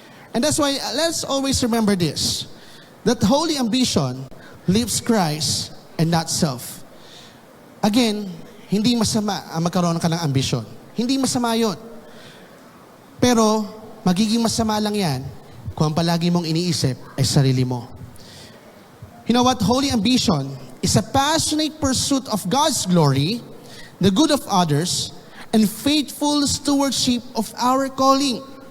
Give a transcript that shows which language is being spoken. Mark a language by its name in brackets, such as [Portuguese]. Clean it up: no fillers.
[English] And that's why, let's always remember this, that holy ambition lives Christ and not self. [Filipino] Again, hindi masama ang magkaroon ka ng ambisyon. Hindi masama yun. Pero, magiging masama lang yan kung ang palagi mong iniisip ay sarili mo. [English] You know what? Holy ambition is a passionate pursuit of God's glory, the good of others, and faithful stewardship of our calling.